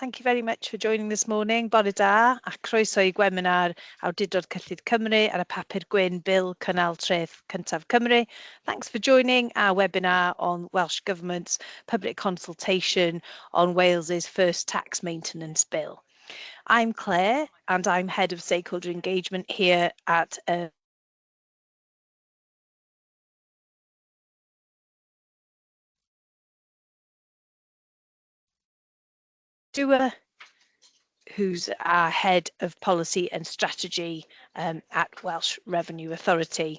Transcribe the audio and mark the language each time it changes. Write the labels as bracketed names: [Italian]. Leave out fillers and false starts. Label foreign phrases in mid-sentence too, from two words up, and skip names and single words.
[English] Thank you very much for joining this morning. [Welsh] Bore da, a croeso I Gweminar, Awdurdod Cyllid Cymru and a Papur Gwyn Bil Cynnal Treth Cymru. [English] Thanks for joining our webinar on Welsh Government's public consultation on Wales's first tax maintenance bill. I'm Claire and I'm Head of Stakeholder Engagement here at Dua, who's our Head of Policy and Strategy at Welsh Revenue Authority.